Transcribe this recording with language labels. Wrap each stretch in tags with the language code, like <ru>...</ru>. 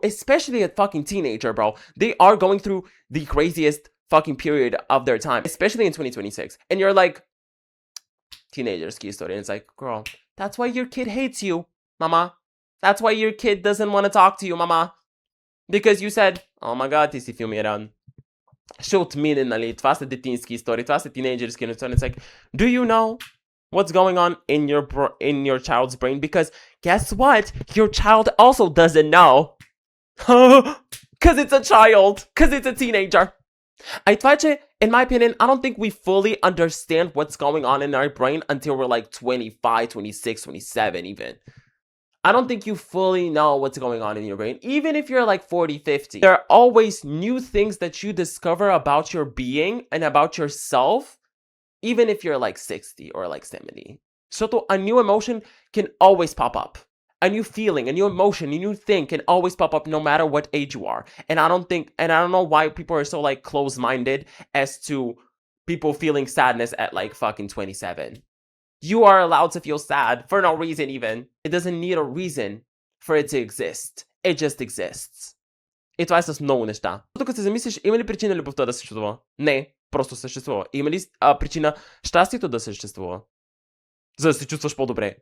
<en>Especially a fucking teenager, bro. They are going through the craziest fucking period of their time. Especially in 2026. And you're like,</en> <bg>teenagerski истории.</bg> <en>And it's like, girl, that's why your kid hates you, mama. That's why your kid doesn't want to talk to you, mama. Because you said, oh my god,</en> <bg>ти си филмиран. Ще отмине, нали? Това са детински истории, това са тинейджерски истории.</bg> <en>It's like, do you know what's going on in your child's brain? Because guess what? Your child also doesn't know. Because it's a child. Because it's a teenager. I</en> <bg>това че,</bg> <en>in my opinion, I don't think we fully understand what's going on in our brain until we're like 25, 26, 27 even. I don't think you fully know what's going on in your brain. Even if you're like 40, 50. There are always new things that you discover about your being and about yourself. Even if you're like 60 or like 70. So a new emotion can always pop up. a new feeling, a new emotion, a new thing can always pop up no matter what age you are. And I don't know why people are so like close-minded as to people feeling sadness at like fucking 27. You are allowed to feel sad for no reason even. It doesn't need a reason for it to exist. It just exists.</en> <bg>И това е с много неща. Тук се замислиш, има ли причина любовта да съществува? Не, просто съществува. Има ли причина щастието да съществува? За да се чувстваш по-добре.</bg>